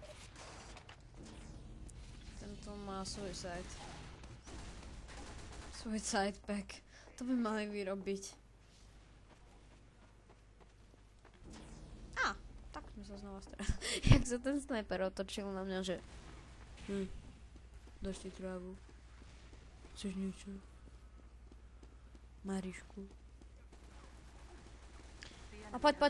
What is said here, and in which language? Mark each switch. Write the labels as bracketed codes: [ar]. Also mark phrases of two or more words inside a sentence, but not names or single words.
[sk] Tento má suicide. [en] Suicide pack. [sk] To by mali vyrobiť. Tak sme sa znova stretli. Jak sa ten sniper otočil na mňa, že... Dáš ti trávu. Chceš niečo? Marišku. A poď.